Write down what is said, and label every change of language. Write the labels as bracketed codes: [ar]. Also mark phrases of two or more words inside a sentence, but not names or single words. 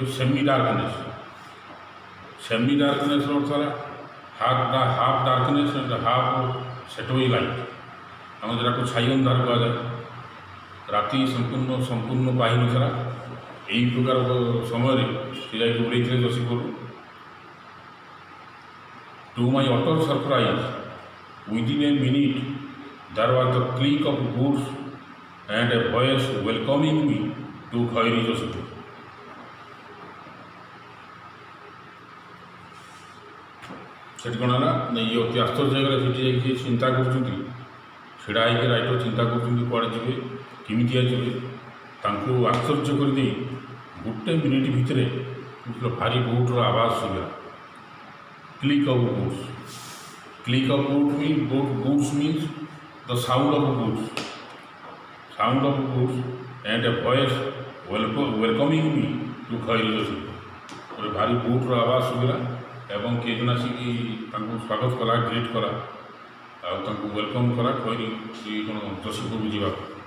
[en] semi darkness's [or] ଅର୍ଥ ହେଲା [en] half darkness and half shadowy light. [or] ଆମେ ଯେଉଁଟାକୁ ଛାଇ ଅନ୍ଧାର କୁହାଯାଏ। ରାତି ସମ୍ପୂର୍ଣ୍ଣ ପାହିନଥିଲା। ଏହି ପ୍ରକାର ସମୟରେ ସେ ଯାଇକି ଓହ୍ଲେଇଥିଲେ ଯୋଶୀପୁର। [en] to my utter surprise within a minute there was the click of boots and a voice welcoming me to Khari Joshipur। [or] ସେଠି କ'ଣ ହେଲା ନା ଇଏ ଅତି ଆଶ୍ଚର୍ଯ୍ୟ ହେଇଗଲେ। ସେଠି ଯାଇକି ଚିନ୍ତା କରୁଛନ୍ତି, ଛିଡ଼ା ହେଇକି ରାଇଟର ଚିନ୍ତା କରୁଛନ୍ତି କୁଆଡ଼େ ଯିବେ, କେମିତିଆ ଯିବେ। ତାଙ୍କୁ ଆଶ୍ଚର୍ଯ୍ୟ କରିଦେଇ ଗୋଟେ ମିନିଟ୍ ଭିତରେ ଭାରି ବୁଟ୍ର ଆବାଜ ଶୁଭିଲା। [en] click of boots. click of boots means the sound of boots and a voice welcoming me to Khari Joshipur। [or] ଗୋଟେ ଭାରି ବୁଟ୍ର ଆବାଜ ଶୁଭିଲା ଏବଂ କିଏ ଜଣେ ଆସିକି ତାଙ୍କୁ ସ୍ୱାଗତ କଲା, ଗ୍ରିଟ୍ କଲା, ଆଉ ତାଙ୍କୁ ୱେଲକମ୍ କଲା ଖଇରି କ'ଣ ଯୋଶୀପୁରକୁ ଯିବାକୁ।